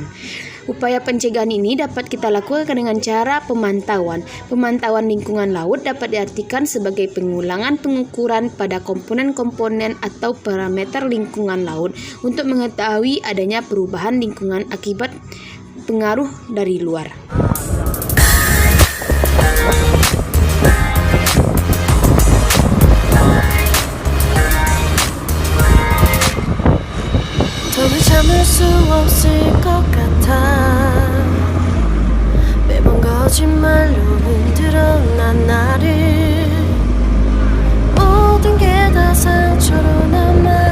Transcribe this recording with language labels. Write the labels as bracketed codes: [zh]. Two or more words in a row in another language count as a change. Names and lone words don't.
[id] Upaya pencegahan ini dapat kita lakukan dengan cara pemantauan. Pemantauan lingkungan laut dapat diartikan sebagai pengukuran pada komponen-komponen atau parameter lingkungan laut untuk mengetahui adanya perubahan lingkungan akibat pengaruh dari luar. [ko] 더는 참을 수 없을 것 같아 매번 거짓말로 흔들어 난 나를 모든 게 다 상처로 남아